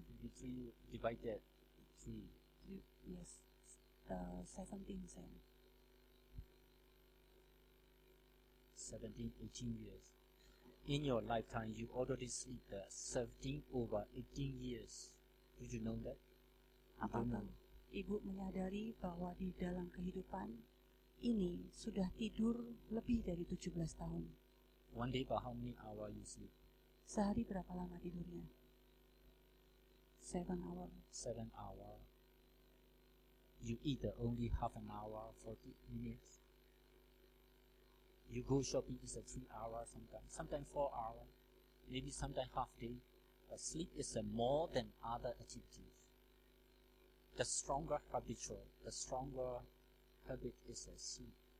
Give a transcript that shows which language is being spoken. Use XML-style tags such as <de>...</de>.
<en>53 divided 3. Yes. 17 cents. 17, 18 years. In your lifetime, you already sleep 17 over 18 years. Did you know that?</en> <id>Apakah ibu menyadari bahwa di dalam kehidupan ini sudah tidur lebih dari 17 tahun?</id> <en>One day, about how many hours you sleep?</en> <id>Sehari berapa lama tidurnya?</id> <en>7 hours. 7 hours. You eat only half an hour, 40 minutes. You go shopping, it's 3 hours sometimes 4 hours, maybe sometimes half day. But sleep is more than other activities. The stronger habitual, the stronger habit is sleep.</en>